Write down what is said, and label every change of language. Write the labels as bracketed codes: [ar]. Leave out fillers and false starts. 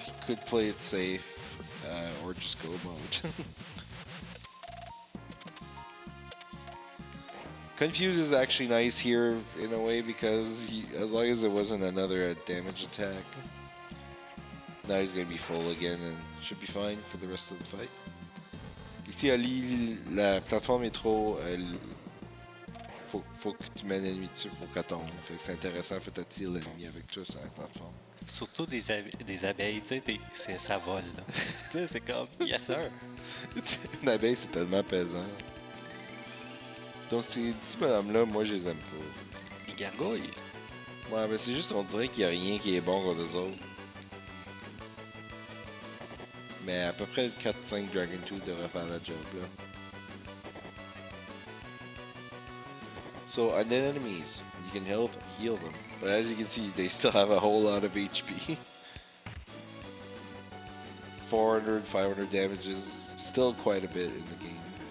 [en] You could play it safe or just go mode. Confuse is actually nice here in a way because as long as it wasn't another damage attack, now he's gonna be full again and should be fine for the rest of the fight. [fr] Ici, Ali, la plateforme est trop. Faut que tu mènes l'ennemi dessus pour qu'elle tombe. Fait que c'est intéressant, faut t'attirer l'ennemi avec toi sur la plateforme. Surtout des abeilles, tu sais, ça vole. Tu sais, c'est comme, [en] yes sir. [fr] Une abeille, c'est tellement pesant. Donc, ces petits bonhommes-là, moi, je les aime pas. Les gargouilles. Ouais, mais c'est juste, on dirait qu'il n'y a rien qui est bon contre eux autres. Mais à peu près 4-5 Dragon Tooth devraient faire la job, là. [en] So, undead enemies, you can heal them. But as you can see, they still have a whole lot of HP. 400, 500 damage is still quite a bit in the game.